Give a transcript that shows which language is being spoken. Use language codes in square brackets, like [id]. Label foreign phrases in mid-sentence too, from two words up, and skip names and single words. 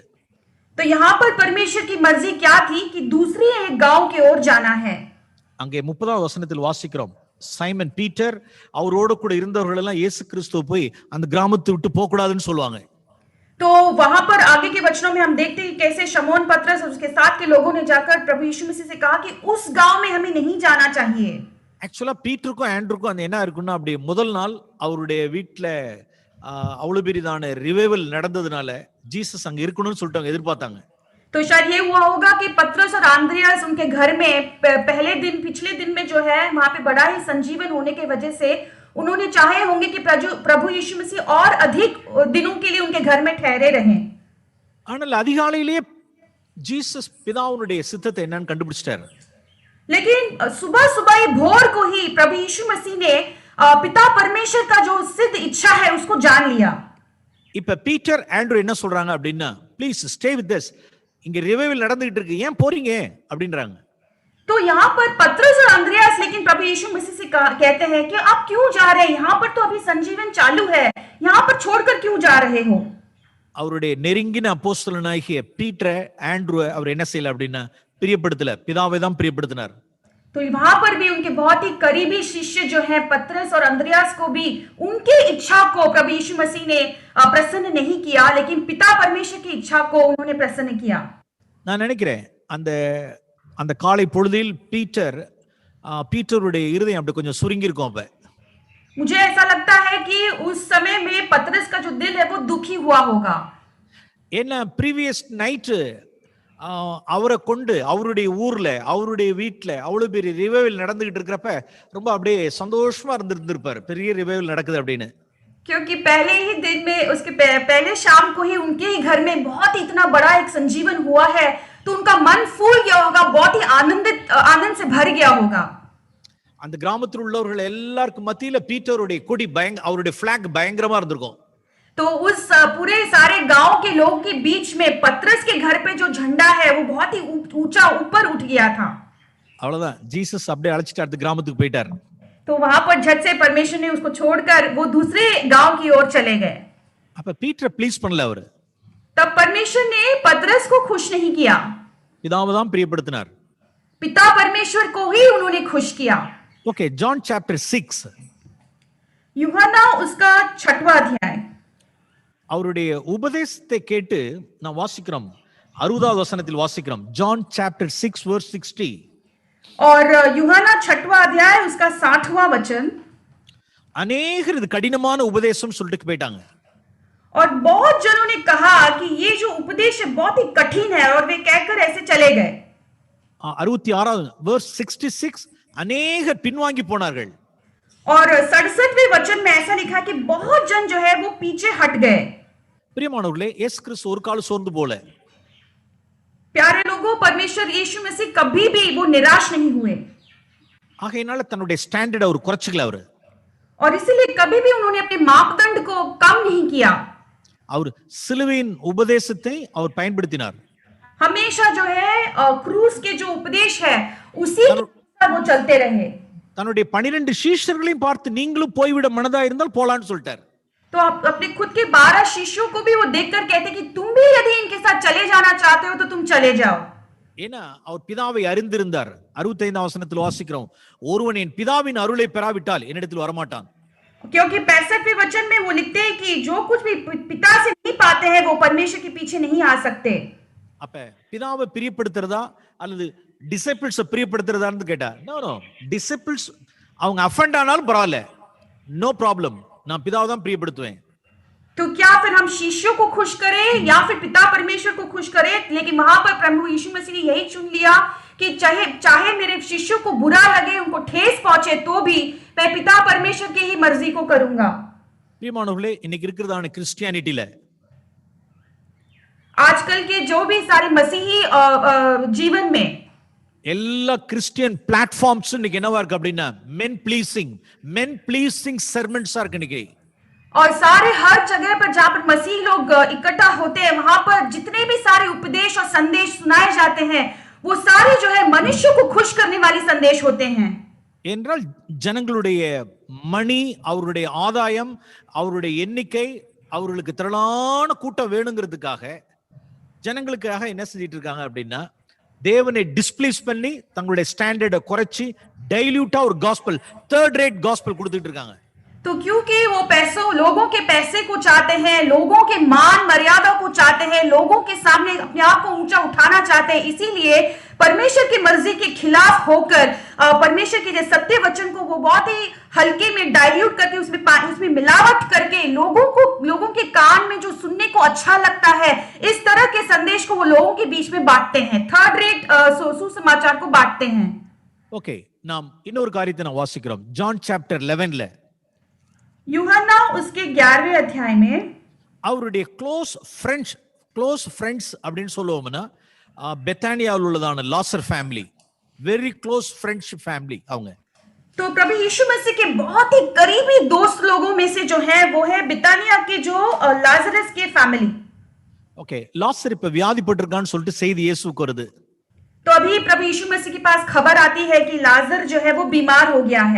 [hi] तो यहाँ पर परमेश्वर की मर्जी क्या थी कि दूसरी एक गांव की ओर जाना है। [ta] அங்கே 30வது வசனத்தில் வாசிக்கிறோம், சைமன் பீட்டர் அவரோட கூட இருந்தவர்கள் எல்லாம் இயேசு கிறிஸ்துவை போய் அந்த கிராமத்தை விட்டு போக கூடாதுன்னு சொல்லுவாங்க. [hi] तो वहां पर आगे के वचनों में हम देखते हैं कैसे शमौन पतरस और उसके साथ के लोगों ने जाकर प्रभु यीशु मसीह से कहा कि उस गांव में हमें नहीं जाना चाहिए। [ta] ஆக்சுவலா பீட்டருக்கும் ஆண்ட்ருக்கும் அந்த என்ன இருக்குன்னா, அப்படி முதல் நாள் அவருடைய வீட்டுல அவ்வளவு பெரியதான ரிவைவல் நடந்ததுனால ஜீசஸ் அங்க இருக்கணும்னு சொல்லிட்டு எதிர்பார்த்தாங்க. [hi] तो शायद ये हुआ होगा कि पतरस और आंद्रियास उनके घर में पिछले दिन में जो है वहां पे बड़ा ही संजीवन होने के वजह से उन्होंने चाहे होंगे कि प्रभु यीशु मसीह और अधिक दिनों के लिए उनके घर में ठहरे रहें। [ta] ஆனால் அதிகாலையிலேயே ஜீசஸ் பிதாவுடைய சித்தத்தை என்னன்னு கண்டுபிடிச்சிட்டாரு. [hi] लेकिन सुबह सुबह ही भोर को ही प्रभु यीशु मसीह ने पिता परमेश्वर का जो सिद्ध इच्छा है उसको जान लिया। [ta] இப்ப பீட்டர் ஆண்ட்ரூ என்ன சொல்றாங்க அப்படின்னா, [en] please stay with us, [ta] இங்க ரிவைவல் நடந்துட்டு இருக்கு, ஏன் போறீங்க அப்படின்றாங்க. [hi] तो यहाँ पर पतरस और अंद्रियास लेकिन प्रभु यीशु मसीह से कहते हैं कि आप क्यों जा रहे हैं, यहाँ पर तो अभी संजीवन चालू है, यहाँ पर छोड़कर क्यों जा रहे हो। [ta] அவருடைய நெருங்கின அப்போஸ்தலனாகிய பீட்டரை ஆண்ட்ரூ அவர் என்ன செய்யல அப்படின்னா பிரியப்படுத்தல, பிதாவை தான் பிரியப்படுத்தினார். [hi] तो वहां पर भी उनके बहुत ही करीबी शिष्य जो हैं पतरस और अंद्रियास को भी उनकी इच्छा को प्रभु यीशु मसीह ने प्रसन्न नहीं किया, लेकिन पिता परमेश्वर की इच्छा को उन्होंने प्रसन्न किया। [ta] நான் நினைக்கிறேன் அந்த அந்த காலை பொழுதில் பீட்டர் பீட்டருடைய இருதயம் அப்படி கொஞ்சம் சுருங்கி இருக்கும். அப்ப [hi] मुझे ऐसा लगता है कि उस समय में पतरस का जो दिल है वो दुखी हुआ होगा. [ta] என்ன [en] previous night [ta] அவரை கொண்டு அவருடைய ஊர்ல அவருடைய வீட்டுல அவ்வளவு பெரிய ரிவைவல் நடந்துகிட்டு இருக்கிறப்ப ரொம்ப அப்படியே சந்தோஷமா இருந்திருப்பாரு, பெரிய ரிவைவல் நடக்குது அப்படின்னு. [hi] क्योंकि पहले ही दिन में उसके पहले शाम को ही उनके ही घर में बहुत ही इतना बड़ा एक संजीवन हुआ है, तो उनका मन फूल गया होगा, बहुत ही आनंद से भर गया होगा. [ta] அந்த கிராமத்தில் உள்ளவர்கள் எல்லாருக்கும் மத்தியில பீட்டருடைய கொடி அவருடைய பிளாக் பயங்கரமா இருந்திருக்கும். [hi] तो उस पूरे सारे गांव के लोग के बीच में पतरस के घर पे जो झंडा है वो बहुत ही ऊंचा ऊपर उठ गया था. [ta] அவ்வளவுதான், ஜீசஸ் அப்படியே அழைச்சிட்டு அடுத்த கிராமத்துக்கு போயிட்டார். [hi] तो वहां पर झट से परमेश्वर ने उसको छोड़कर वो दूसरे गांव की ओर चले गए. [ta] அப்ப பீட்டரை ப்ளீஸ் பண்ணல அவரு. [hi] तब परमेश्वर ने पतरस को खुश नहीं किया, [ta] பிதாவை தான் பிரியப்படுத்தினார். [hi] पिता परमेश्वर को ही उन्होंने खुश किया. [en] OK, John chapter 6 [hi] यूहन्ना उसका 6वां अध्याय. [ta] அவருடைய உபதேசத்தை கேட்டு நான் வாசிக்கிறோம், 60வது வசனத்தில் வாசிக்கிறோம். [en] John chapter 6 verse 60. [hi] और यूहन्ना 6वां अध्याय उसका 60वां वचन. [ta] अनेகர் இது கடினமான உபதேசம் சொல்லிட்டு போயிட்டாங்க. [hi] और बहुत जनों ने कहा कि ये जो उपदेश है बहुत ही कठिन है, और वे कहकर ऐसे चले गए. [ta] 66வது verse 66 अनेகர் பின்வாங்கி போனார்கள். [hi] और 67वें वचन में ऐसा लिखा कि बहुत जन जो है वो पीछे हट गए. [ta] பிரியமானவர்களே, இயேசு கிறிஸ்து ஒரு காலம் சோர்ந்து போல. प्यारे लोगों, परमेश्वर यीशु मसीह कभी भी वो निराश नहीं हुए. ஆகையினால தன்னுடைய ஸ்டாண்டர்ட் அவர் குறைச்சிக்கல. அவர் [hi] और इसीलिए कभी भी उन्होंने अपने मापदंड को कम नहीं किया. [ta] அவர் சிலுவையின் உபதேசத்தை அவர் பயன்படுத்தினார். [hi] हमेशा जो है क्रूस के जो उपदेश है उसी पर वो चलते रहे. [ta] தன்னுடைய 12 சீஷர்களையும் பார்த்து நீங்களும் போய்விட மனதா இருந்தால் போலான்னு சொல்லிட்டார். [hi] तो आप अपने खुद के 12 शिष्यों को भी वो देखकर कहते कि तुम भी यदि इनके साथ चले जाना चाहते हो तो तुम चले जाओ. [ta] ஏன்னா அவர் பிதாவை அறிந்திருந்தார். 65வது வசனத்தில் வாசிக்கிறோம், ஒருவன் என் பிதாவின் அருளை பெறாவிட்டால் என்னிடத்தில் வரமாட்டான். [hi] क्योंकि 65वें वचन में वो लिखते हैं कि जो कुछ भी पिता से नहीं पाते हैं वो परमेश्वर के पीछे नहीं आ सकते. [ta] அப்ப பிதாவை பிரியப்படுத்துறதா அல்லது டிசிபிள்ஸ் பிரியப்படுத்துறதான்னு கேட்டா, [en] no disciples [ta] அவங்க அஃபெண்ட் ஆனாலும் பரவாயில்ல, [en] no problem, [ta] நான் பிதாவை தான் பிரியப்படுத்துவேன். [hi] तो क्या फिर हम शिष्यों को खुश करें या फिर पिता परमेश्वर को खुश करें? लेकिन वहां पर प्रभु यीशु मसीह ने यही चुन लिया कि चाहे मेरे शिष्यों को बुरा लगे, उनको ठेस पहुंचे, तो भी मैं पिता परमेश्वर की ही मर्जी को करूंगा. [ta] பிரியமானவர்களே, இன்னைக்கு இருக்கிறதான கிறிஸ்டியானிட்டில [hi] आजकल के जो भी सारे मसीही जीवन में [ta] எல்லா [en] Christian platforms [ta] இன்னைக்கு என்னவா இருக்கு அப்படின்னா [en] men pleasing sermons [ta] இருக்கு இன்னைக்கு. [hi] और सारे हर जगह पर जहां पर मसीह लोग इकट्ठा होते हैं वहां पर जितने भी सारे उपदेश और संदेश सुनाए जाते हैं वो सारे जो है मनुष्य को खुश करने वाले संदेश होते हैं. [ta] என்றால் ஜனங்களுடைய மணி, அவருடைய ஆதாயம், அவருடைய எண்ணிக்கை, அவர்களுக்கு திரளான கூட்டம் வேணுங்கிறதுக்காக ஜனங்களுக்காக என்ன செஞ்சிட்டு இருக்காங்க அப்படின்னா, தேவனை டிஸ்பிளேஸ் பண்ணி தங்களுடைய ஸ்டாண்டர்டை குறைச்சி டைல்யூட்டா ஒரு காஸ்பல், [en] third rate gospel [ta] கொடுத்துட்டு இருக்காங்க. [hi] तो क्योंकि वो लोगों के पैसे को चाहते हैं, लोगों के मान मर्यादा को चाहते हैं, लोगों के सामने अपने आप को ऊंचा उठाना चाहते हैं, इसीलिए परमेश्वर की मर्जी के खिलाफ होकर परमेश्वर के सत्य वचन को वो बहुत ही हल्के में डाइल्यूट करके उसमें मिलावट करके लोगों के कान में जो सुनने को अच्छा लगता है इस तरह के संदेश को वो लोगों के बीच में बांटते हैं, [en] third rate [hi] सुसमाचार को बांटते हैं. ओके, [ta] நாம் இன்னொரு காரியத்தை நான் வாசிக்கிறோம். ஜான் சாப்டர் 11ல [hi] यूहन्ना उसके 11वें अध्याय में [ta] அவருடைய [en] close friends [ta] அப்படின்னு சொல்லுவோம்னா, பெத்தானியாவில் உள்ளதான லாசர் ஃபேமிலி, [en] very close friendship family [ta] அவங்க. [hi] तो प्रभु यीशु मसीह के बहुत ही करीबी दोस्त लोगों में से जो है वो है बितानिया के जो लाजरस के फैमिली. ओके, [ta] லாசர் இப்ப வியாதிப்பட்டிருக்கான்னு சொல்லிட்டு செய்தி இயேசுவுக்கு வருது. [hi] तो अभी प्रभु यीशु मसीह के पास खबर आती है कि लाजर जो है वो बीमार हो गया है.